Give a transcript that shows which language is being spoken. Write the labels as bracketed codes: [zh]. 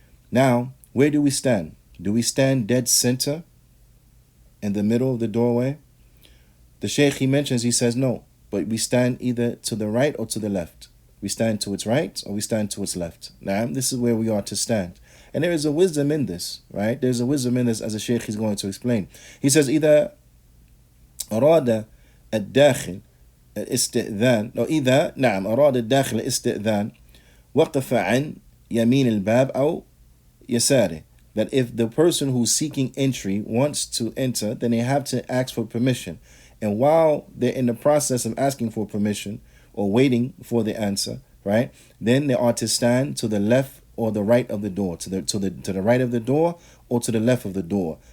[en] Now, where do we stand? Do we stand dead center in the middle of the doorway? The Shaykh, he mentions, he says no, but we stand either to the right or to the left. We stand to its right or we stand to its left. Now, this is where we are to stand. And there is a wisdom in this, right? There's a wisdom in this, as the Shaykh is going to explain. He says, [ar] إذا أراد الداخل الاستئذان إذا أراد الداخل الاستئذان وقف عن يمين الباب أو يساره. [en] That if the person who's seeking entry wants to enter, then they have to ask for permission. And while they're in the process of asking for permission or waiting for the answer, right, then they are to stand to the left or the right of the door, to the right of the door or to the left of the door.